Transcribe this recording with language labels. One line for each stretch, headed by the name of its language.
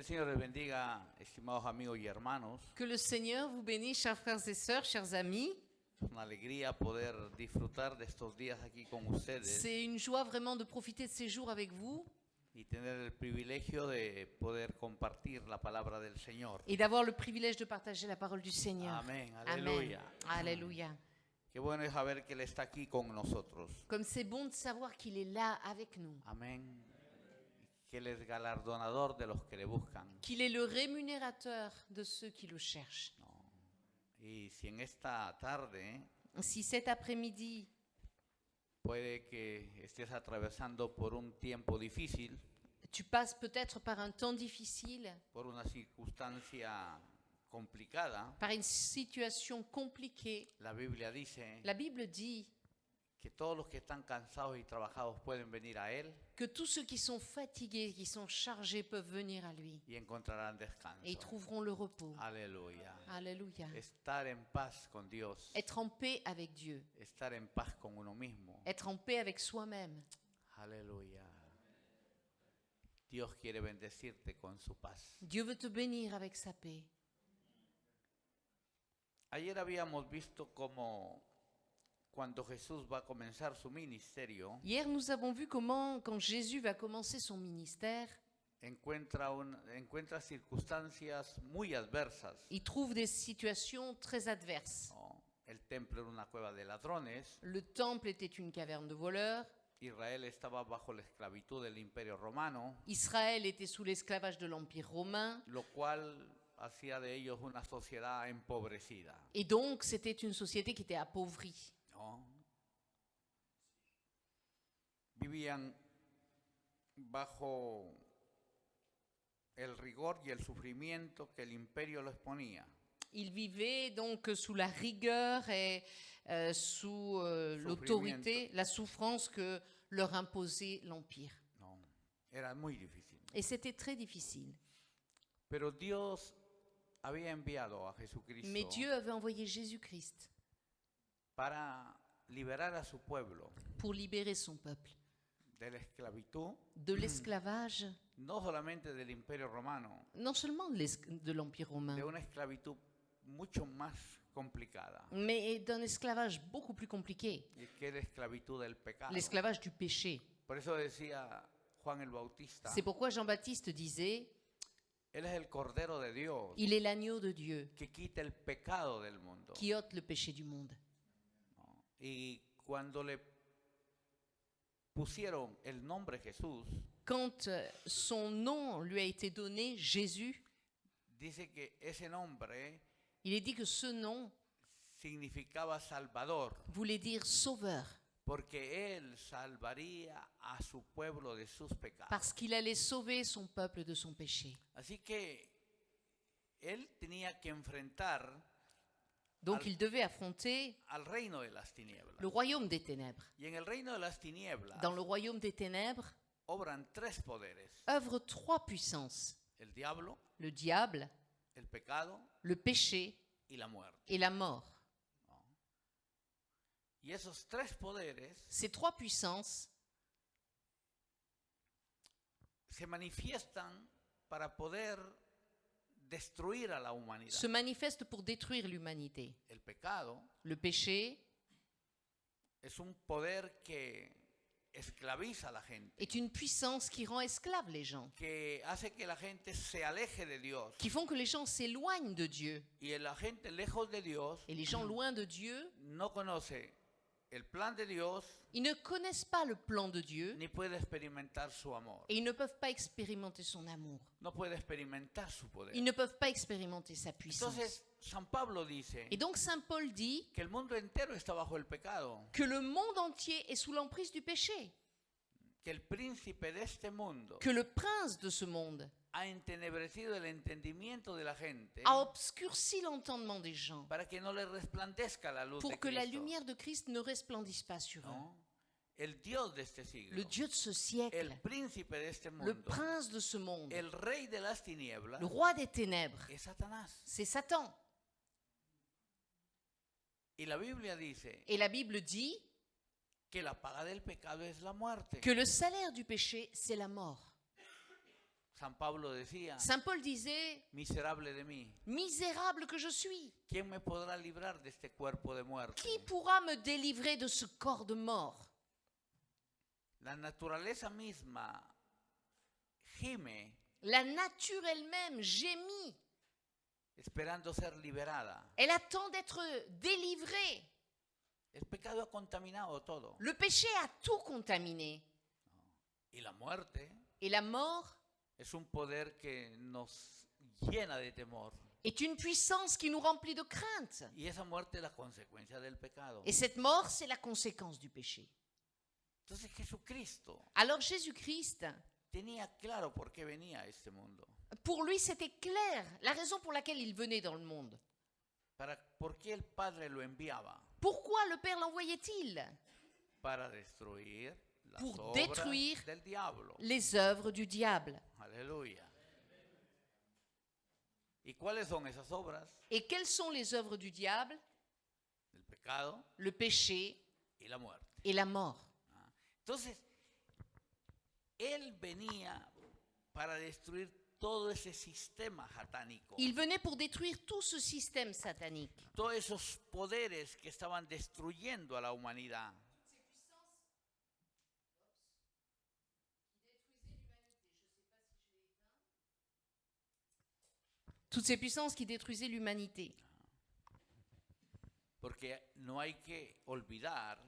Spanish: Señor les bendiga, estimados amigos y hermanos.
French: Que le Seigneur vous bénisse, chers frères et sœurs, chers amis.
Spanish: Es una alegría poder disfrutar de estos días aquí con ustedes
French: C'est une joie vraiment de profiter de ces jours avec vous
Spanish: y tener el privilegio de poder compartir la palabra del Señor.
French: et d'avoir le privilège de partager la parole du Seigneur.
Spanish: Amén,
French: Amen.
Spanish: aleluya.
French: Alléluia.
Spanish: Qué bueno es saber que Él está aquí con nosotros.
French: Comme c'est bon de savoir qu'il est là avec nous,
Spanish: Amén. Que Él es galardonador de los que le buscan.
French: qu'il est le rémunérateur de ceux qui le cherchent.
Spanish: Y si en esta tarde
French: Si cet après-midi,
Spanish: puede que estés atravesando por un tiempo difícil,
French: tu passes peut-être par un temps difficile,
Spanish: por una circunstancia complicada,
French: par une situation compliquée,
Spanish: la Biblia dice
French: la Bible dit
Spanish: que todos los que están cansados y trabajados pueden venir a Él
French: que tous ceux qui sont fatigués, qui sont chargés peuvent venir à lui
Spanish: y encontrarán
French: et ils
Spanish: descanso.
French: trouveront le repos.
Spanish: Aleluya.
French: Alléluia.
Spanish: Estar en paz con Dios,
French: Être en paix avec Dieu,
Spanish: estar en paz con uno mismo.
French: être en paix avec soi-même.
Spanish: Aleluya. Dios quiere bendecirte con su paz.
French: Dieu veut te bénir avec sa paix.
Spanish: Ayer habíamos visto cómo cuando Jesús va a comenzar su ministerio,
French: Hier, nous avons vu comment, quand Jésus va commencer son ministère,
Spanish: encuentra circunstancias muy adversas.
French: il trouve des situations très adverses.
Spanish: ¿No? El templo era una cueva de ladrones.
French: Le temple était une caverne de voleurs.
Spanish: Israel estaba bajo la esclavitud del Imperio Romano,
French: Israël était sous l'esclavage de l'Empire romain.
Spanish: lo cual hacía de ellos una sociedad empobrecida.
French: Et donc, c'était une société qui était appauvrie.
Spanish: ¿No? Vivían bajo el rigor y el sufrimiento que el imperio les ponía.
French: Ils vivaient donc sous la rigueur et sous l'autorité, la souffrance que leur imposait l'Empire.
Spanish: No, era muy difícil.
French: Et c'était très difficile.
Spanish: Pero Dios había enviado a Jesucristo
French: Mais Dieu avait envoyé Jésus-Christ
Spanish: para liberar a su pueblo
French: pour libérer son peuple
Spanish: de la esclavitud,
French: de l'esclavage,
Spanish: no solamente del Imperio Romano,
French: non seulement de l'Empire romain,
Spanish: de una esclavitud mucho más complicada,
French: mais d'un esclavage beaucoup plus compliqué,
Spanish: y que es la esclavitud del pecado.
French: l'esclavage du péché.
Spanish: Por eso decía Juan el Bautista,
French: C'est pourquoi Jean-Baptiste disait,
Spanish: Él es el Cordero de Dios
French: il est l'agneau de Dieu
Spanish: que quita el pecado del mundo.
French: qui ôte le péché du monde.
Spanish: ¿No? Y cuando le pusieron el nombre Jesús,
French: Quand son nom lui a été donné, Jésus,
Spanish: dice que ese nombre
French: il est dit que ce nom
Spanish: significaba Salvador,
French: voulait dire sauveur,
Spanish: porque Él salvaría a su pueblo de sus pecados.
French: parce qu'il allait sauver son peuple de son péché.
Spanish: Así que Él tenía que enfrentar
French: Donc il devait affronter
Spanish: al reino de las tinieblas.
French: le royaume des ténèbres.
Spanish: Y en el reino de las tinieblas
French: Dans le royaume des ténèbres,
Spanish: obran tres poderes:
French: œuvrent trois puissances:
Spanish: el diablo,
French: le diable,
Spanish: el pecado
French: le péché
Spanish: y la muerte.
French: et la mort.
Spanish: Y esos tres poderes
French: Ces trois puissances
Spanish: se manifiestan para poder destruir a la humanidad.
French: se manifestent pour détruire l'humanité.
Spanish: El pecado
French: Le péché
Spanish: es un poder que esclaviza a la gente,
French: est une puissance qui rend esclaves les gens,
Spanish: que hace que la gente se aleje de Dios.
French: qui font que les gens s'éloignent de Dieu.
Spanish: Y la gente lejos de Dios
French: Et les gens loin de Dieu,
Spanish: no conoce el plan de Dios
French: ils ne connaissent pas le plan de Dieu
Spanish: ni puede experimentar su amor.
French: et ils ne peuvent pas expérimenter son amour.
Spanish: No puede experimentar su poder.
French: Ils ne peuvent pas expérimenter sa puissance.
Spanish: Entonces, San Pablo dice
French: Et donc Saint Paul dit
Spanish: que el mundo entero está bajo el pecado,
French: que le monde entier est sous l'emprise du péché,
Spanish: que el príncipe de este mundo
French: que le prince de ce monde
Spanish: ha entenebrecido el entendimiento de la gente
French: a obscurci l'entendement des gens
Spanish: para que no le resplandezca la luz de
French: pour que la
Spanish: Cristo.
French: lumière de Christ ne resplendisse pas sur eux.
Spanish: ¿No? El Dios de este siglo,
French: Le Dieu de ce
Spanish: el
French: siècle,
Spanish: príncipe de este
French: le
Spanish: mundo,
French: prince de ce monde,
Spanish: el rey de las tinieblas
French: le roi des ténèbres,
Spanish: es Satanás.
French: c'est Satan.
Spanish: Y la Biblia dice
French: Et la Bible dit
Spanish: que la paga del pecado es la muerte.
French: que le salaire du péché, c'est la mort.
Spanish: San Pablo decía,
French: Saint Paul disait,
Spanish: miserable de mí,
French: misérable que je suis,
Spanish: ¿quién me podrá librar de este cuerpo de muerte?
French: qui pourra me délivrer de ce corps de mort?
Spanish: La naturaleza misma gime
French: La nature elle-même gémit.
Spanish: esperando ser liberada.
French: Elle attend d'être délivrée.
Spanish: El pecado ha contaminado todo.
French: Le péché a tout contaminé.
Spanish: Y la muerte
French: Et la mort
Spanish: es un poder que nos llena de temor.
French: est une puissance qui nous remplit de crainte.
Spanish: Y esa muerte es la consecuencia del pecado.
French: Et cette mort, c'est la conséquence du péché.
Spanish: Entonces Jesucristo
French: Alors Jésus-Christ,
Spanish: tenía claro por qué venía a este mundo.
French: pour lui, c'était clair, la raison pour laquelle il venait dans le monde.
Spanish: ¿Por qué el Padre lo enviaba?
French: Pourquoi le Père l'envoyait-il?
Spanish: Para destruir las
French: Pour
Spanish: obras
French: détruire
Spanish: del diablo.
French: les œuvres du diable.
Spanish: Aleluya. ¿Y cuáles son esas obras?
French: Et quelles sont les œuvres du diable?
Spanish: El pecado
French: Le péché
Spanish: y la muerte.
French: et la mort.
Spanish: Entonces, él venía para destruir todo ese sistema satánico.
French: Il venait pour détruire tout ce système satanique.
Spanish: Todos esos poderes que estaban destruyendo a la humanidad.
French: Toutes ces puissances qui détruisaient l'humanité.
Spanish: Porque no hay que olvidar